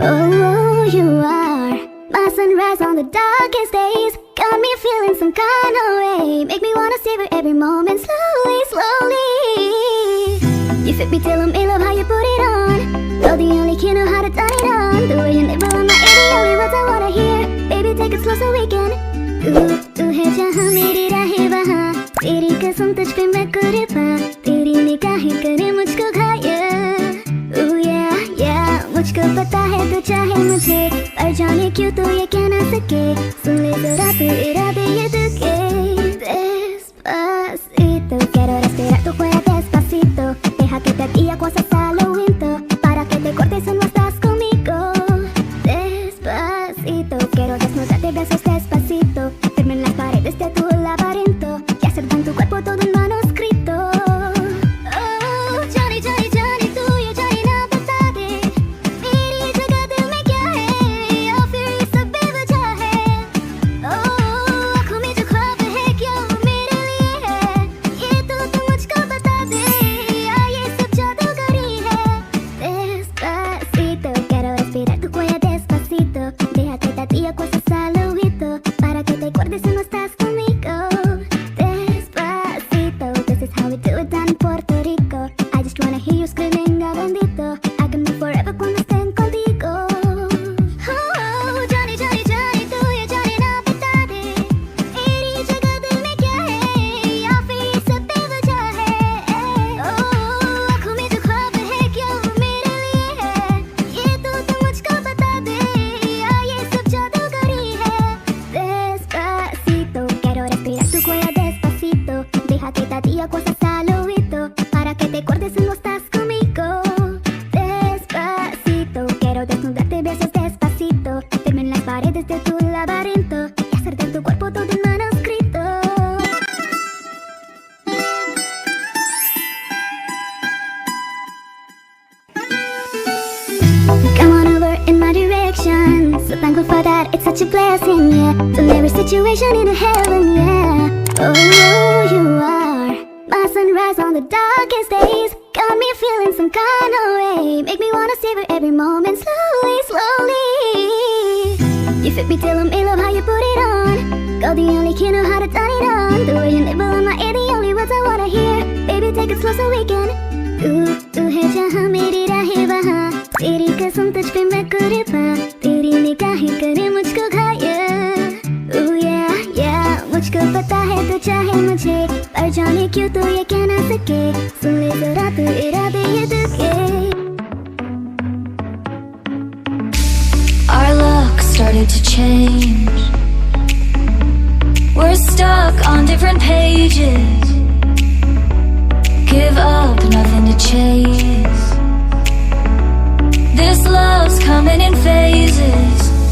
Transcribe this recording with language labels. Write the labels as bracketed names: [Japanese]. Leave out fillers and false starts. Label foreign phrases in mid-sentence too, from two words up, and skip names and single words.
[English] Oh, you are my sunrise on the darkest days. Got me feeling some kind of way. Make me wanna savor every moment slowly, slowly. You fit me till I'm in love, how you put it on. You're the only kid know how to turn it on. The way you nibble on my ear, the only words I wanna hear. Baby, take it slow so we can. [Hindi] तू है जहाँ मेरी राहें वहाँ, तेरी कसम तुझ पे मैं कुर्बान, तेरी निगाहें करे मुझको घायल. [English] Ooh yeah, yeah, [Hindi] मुझको पता है तू चाहे मुझे, पर जाने क्यों तू ये कह ना सके. सुन ले जरा तू इरादे ये दिल के. [Spanish] Despacito, quiero respirar tu cuello despacito. Deja que te guíe cosas al oído, para que te cortes si no estás conmigo. Despacito, quiero desnudarte besos despacito. Firme en las paredes de tu laberinto y hacer con tu cuerpo todo un manuscrito. [Hindi] Oh, जाने जाने जाने तू ये जाने ना बता दे, मेरी जगह दिल में क्या है, या फिर ये सब बेवजह है. Oh, आँखों में जो ख्वाब है क्या वो मेरे लिए है, ये तो तू मुझको बता दे, या ये सब जादूगरी है. [Spanish] Despacito, quiero respirar tu cuello despacito. Deja que te diga cosas al oído, para que te acuerdes si no estás conmigo. Despacito, [English] this is how we do it down in Puerto Rico. I just wanna hear you screaming a bendito. I can be forever [Spanish] cuando estén contigo. [Hindi] Oh, जाने जाने जाने तू ये जाने ना बता दे, मेरी जगह दिल में क्या है, या फिर ये सब बेवजह है. Oh, आँखों में जो ख्वाब है क्या वो मेरे लिए है, ये तो तू मुझको बता दे, या ये सब जादूगरी है. [Spanish] Despacito, quiero respirar tu cuello despacito. Deja que te diga cosas al oído, para que te acuerdes si no estás conmigo. Despacito, quiero desnudarte besos despacito. Firme en las paredes de tu laberinto y hacer de tu cuerpo todo un manuscrito. [English] Come on over in my direction. So thankful for that, it's such a blessing, yeah. Turn every situation into heaven, yeah. Oh, you are my sunrise on the darkest days. Got me feeling some kind of way. Make me wanna savor every moment slowly, slowly. You fit me till I'm in love, how you put it on. You're the only kid know how to turn it on. The way you nibble on my ear, the only words I wanna hear. Baby, take it slow so we can. [Hindi] तू है जहाँ मेरी राहें वहाँ, तेरी कसम तुझ पे मैं कुर्बान, तेरी निगाहें करे मुझको घायल. [English] Ooh yeah, yeah, [Hindi] मुझको पता है तू चाहे मुझे, पर जाने क्यों तू ये कह ना सके. सुन ले जरा तू इरादे ये दिल के. [English] Our luck started to change. We're stuck on different pages. Give up, nothing to chase. This love's coming in phases.